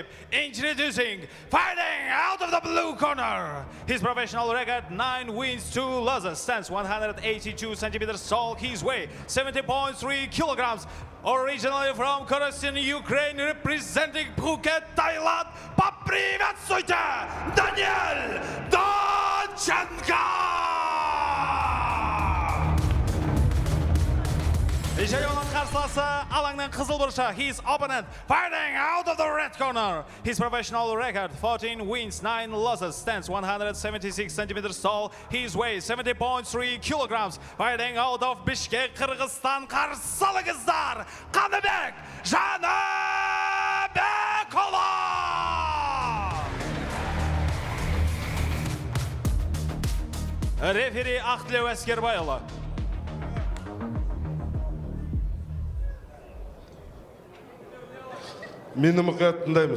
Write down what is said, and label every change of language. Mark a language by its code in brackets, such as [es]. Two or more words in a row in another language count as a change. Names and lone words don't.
[en] Introducing, fighting out of the blue corner. His professional record, 9 wins, 2 losses. Stands 182 centimeters tall. His weight, 70.3 kilograms. Originally from Kherson, Ukraine, representing Phuket, Thailand. [ru] Поприветствуйте, Даниэль Донченко! [kk] Ишари оның қарсыласы алаңның қызыл бұрышы. [en] His opponent fighting out of the red corner. His professional record, 14 wins, 9 losses. Stands 176 centimeters tall. His weight, 70.3 kilograms. Fighting out of Bishkek, Kyrgyzstan. [kk] Қарсы алыңыздар, Қаныбек Жаныбекұлы! Рефери Ақтілеу Әскербайұлы. Мені мұқият тыңдаймыз.